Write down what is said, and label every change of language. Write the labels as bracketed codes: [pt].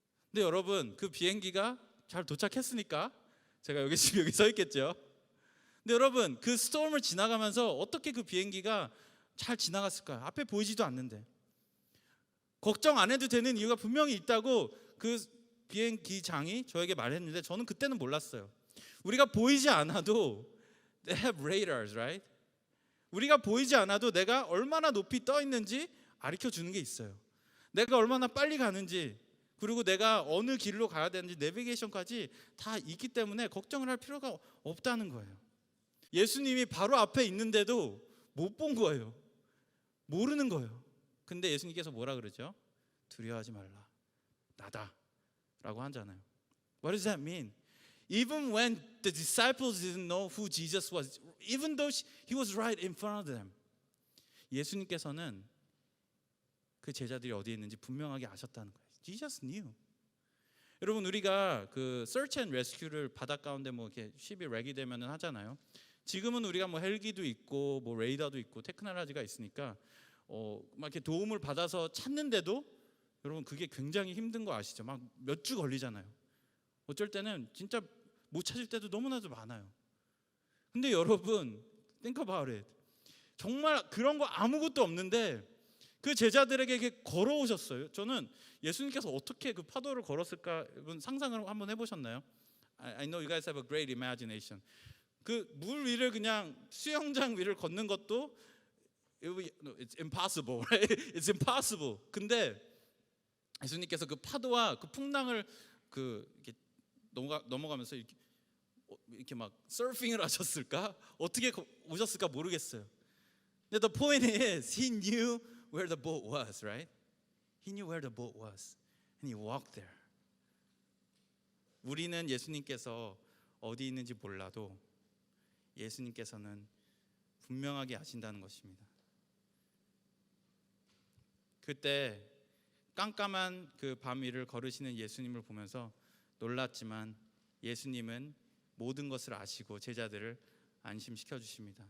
[ko] 근데 여러분 그 비행기가 잘 도착했으니까 제가 지금 여기 서 있겠죠. 근데 여러분 그 스톰을 지나가면서 어떻게 그 비행기가 잘 지나갔을까요? 앞에 보이지도 않는데. 걱정 안 해도 되는 이유가 분명히 있다고 그 비행기장이 저에게 말했는데 저는 그때는 몰랐어요. 우리가 보이지 않아도 [en] they have radars, right? [ko] 우리가 보이지 않아도 내가 얼마나 높이 떠 있는지 가르쳐 주는 게 있어요. 내가 얼마나 빨리 가는지 그리고 내가 어느 길로 가야 되는지 내비게이션까지 다 있기 때문에 걱정을 할 필요가 없다는 거예요. 예수님이 바로 앞에 있는데도 못 본 거예요. 모르는 거예요. 근데 예수님께서 뭐라 그러죠? 두려워하지 말라. 나다. 라고 하잖아요. [en] What does that mean? Even when the disciples didn't know who Jesus was, even though he was right in front of them, [ko] 예수님께서는 그 제자들이 어디에 있는지 분명하게 아셨다는 거예요. [en] Jesus knew. [ko] 여러분 우리가 그 [en] search and rescue [ko] 를 바다 가운데 뭐 이렇게 쉽이 렉이 되면은 하잖아요. 지금은 우리가 뭐 헬기도 있고 뭐 레이더도 있고 테크놀로지가 있으니까 막 이렇게 도움을 받아서 찾는데도 여러분 그게 굉장히 힘든 거 아시죠? 막 몇 주 걸리잖아요. 어쩔 때는 진짜 못 찾을 때도 너무나도 많아요. 근데 여러분 [en] think about it. [ko] 정말 그런 거 아무것도 없는데 그 제자들에게 이렇게 걸어오셨어요. 저는 예수님께서 어떻게 그 파도를 걸었을까 여러분 상상을 한번 해보셨나요? [en] I know you guys have a great imagination. [ko] 그 물 위를 그냥 수영장 위를 걷는 것도 [en] it's impossible, right? It's impossible. [ko] 근데 예수님께서 그 파도와 그 풍랑을 이렇게 넘어가면서 이렇게 막 서핑을 하셨을까? 어떻게 오셨을까 모르겠어요. 근데 [en] the point is, he knew where the boat was, right? He knew where the boat was, and he walked there. [ko] 우리는 예수님께서 어디 있는지 몰라도 예수님께서는 분명하게 아신다는 것입니다. 그때 깜깜한 그 밤 위를 걸으시는 예수님을 보면서 놀랐지만 예수님은 모든 것을 아시고 제자들을 안심시켜 주십니다.